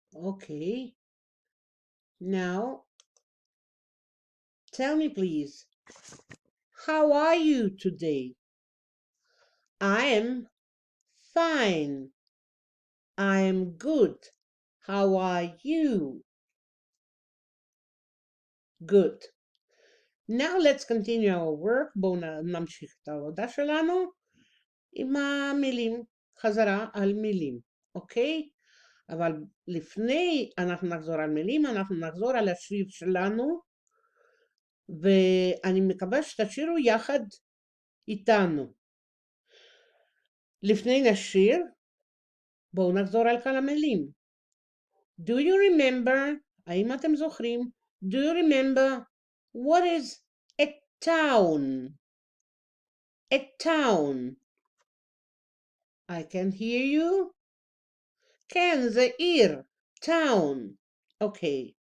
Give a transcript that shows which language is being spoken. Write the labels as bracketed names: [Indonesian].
[English] Okay, now tell me please, how are you today? I am fine. I am good. How are you? Good. Now let's continue our work. [Hebrew] בואו נמשיך את העבודה שלנו עם המילים, חזרה על מילים, אוקיי? אבל לפני אנחנו נחזור על מילים, אנחנו נחזור על השיר שלנו, ואני מקווה שתשירו יחד איתנו. לפני נשיר, בואו נחזור על כל המילים. [English] Do you remember, [Hebrew] האם אתם זוכרים? [English] Do you remember what is a town? A town. I can hear you. Can the ear? Town. Okay.